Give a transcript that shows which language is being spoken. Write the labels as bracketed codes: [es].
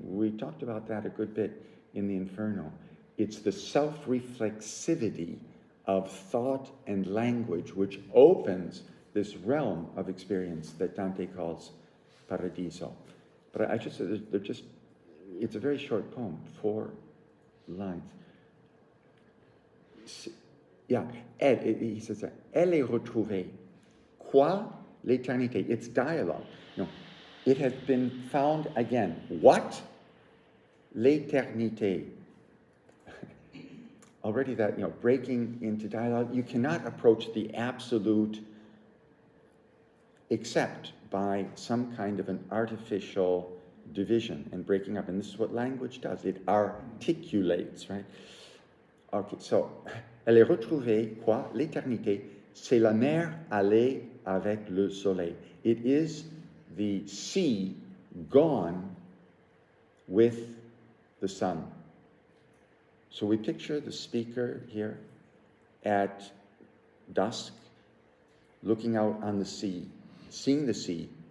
[en] We talked about that a good bit in the Inferno. It's the self-reflexivity of thought and language which opens this realm of experience that Dante calls Paradiso. But I just said it's a very short poem, 4 lines. Yeah, he says, [fr] elle est retrouvée. Quoi? L'éternité. [en] It's dialogue. It has been found again. What? [fr] L'éternité. [en] Already that, breaking into dialogue, you cannot approach the absolute except by some kind of an artificial division and breaking up. And this is what language does. It articulates, right? Okay, so, [fr] elle est retrouvée, quoi? L'éternité, c'est la mer allée avec le soleil. [en] It is the sea gone with the sun. So we picture the speaker here at dusk, looking out on the sea, seeing the sea.